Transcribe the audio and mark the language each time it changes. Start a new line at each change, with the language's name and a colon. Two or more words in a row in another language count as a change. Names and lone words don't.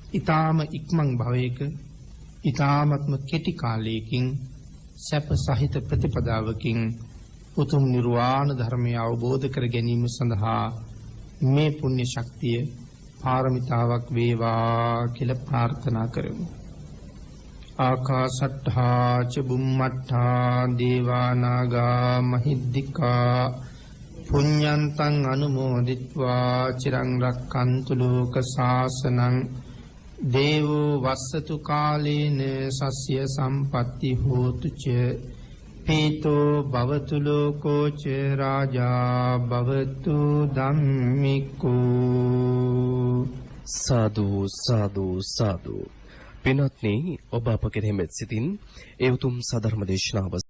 Sinhala: ඊ타ම ඉක්මන් භවයක ඊ타ත්ම කෙටි කාලයකින් සැප සහිත ප්‍රතිපදාවකින් උතුම් නිර්වාණ ධර්මය අවබෝධ කර ගැනීම සඳහා මේ පුණ්‍ය ශක්තිය පාරමිතාවක් වේවා කියලා ප්‍රාර්ථනා කරමු.
Pali: ආකාශට්ඨා ච බුම්මට්ඨා දේවා නාග මහිද්దికා පුඤ්ඤන්තං අනුමෝදිත්වා චිරං රක්칸තු ලෝක සාසනං දේවෝ වස්සතු කාලේන සස්ය සම්පatti හෝතු ච පීතෝ භවතු ලෝකෝ ච රාජා භවතු ධම්මිකෝ.
Sinhala: සාදු සාදු සාදු. පින්වත්නි, ඔබ අප කෙරෙහි මෙත් සිතින් ඒ උතුම් සධර්ම දේශනාව